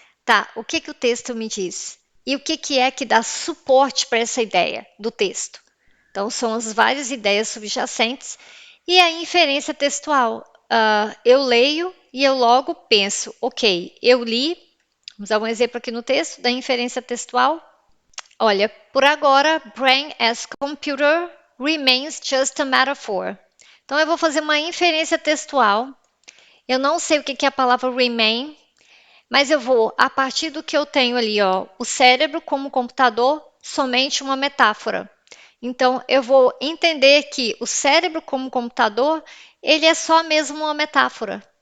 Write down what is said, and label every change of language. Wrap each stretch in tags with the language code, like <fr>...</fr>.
<pt>Tá, o que o texto me diz? E o que é que dá suporte para essa ideia do texto? Então, são as várias ideias subjacentes e a inferência textual. Eu leio e eu logo penso, ok, eu li, vamos dar um exemplo aqui no texto da inferência textual.</pt> <en>Olha, por agora, brain as computer remains just a metaphor.</en> <pt>Então, eu vou fazer uma inferência textual. Eu não sei o que é a palavra remain, Mas eu vou, a partir do que eu tenho ali, ó, o cérebro como computador, somente uma metáfora. Então, eu vou entender que o cérebro como computador, ele é só mesmo uma metáfora.</pt>